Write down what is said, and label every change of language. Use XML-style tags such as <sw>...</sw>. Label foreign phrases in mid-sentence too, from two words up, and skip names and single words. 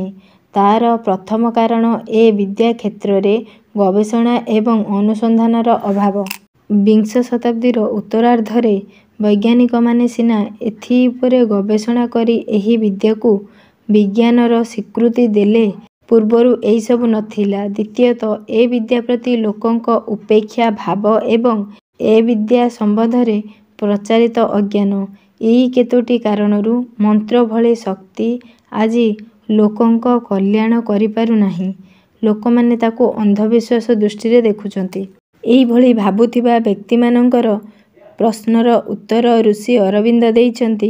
<or>ତାର ପ୍ରଥମ କାରଣ ଏ ବିଦ୍ୟା କ୍ଷେତ୍ର ରେ ଗବେଷଣା ଏବଂ ଅନୁସନ୍ଧାନର ଅଭାବ। ବିଂଶ ଶତାବ୍ଦୀର ଉତ୍ତରାର୍ଧରେ ବୈଜ୍ଞାନିକ ମାନେ ସିନା ଏଥି ଉପରେ ଗବେଷଣା କରି ଏହି ବିଦ୍ୟାକୁ ବିଜ୍ଞାନର ସ୍ୱୀକୃତି ଦେଲେ। ପୂର୍ବରୁ ଏହି ସବୁ ନଥିଲା। ଦ୍ୱିତୀୟତଃ ଏ ବିଦ୍ୟା ପ୍ରତି ଲୋକଙ୍କ ଉପେକ୍ଷା ଭାବ ଏବଂ ଏ ବିଦ୍ୟା ସମ୍ବନ୍ଧରେ ପ୍ରଚାରିତ ଅଜ୍ଞାନ। ଏହି କେତୋଟି କାରଣରୁ ମନ୍ତ୍ର ଭଳି ଶକ୍ତି ଆଜି ଲୋକଙ୍କ କଲ୍ୟାଣ କରି ପାରୁ ନାହିଁ। ଲୋକମାନେ ତାକୁ ଅନ୍ଧବିଶ୍ୱାସ ଦୃଷ୍ଟି ଦେଖୁଛନ୍ତି। ଏହି ଭଳି ଭାବୁଥିବା ବ୍ୟକ୍ତିମାନଙ୍କର ପ୍ରଶ୍ନର ଉତ୍ତର ଋଷି ଅରବିନ୍ଦ ଦେଇଛନ୍ତି।</or>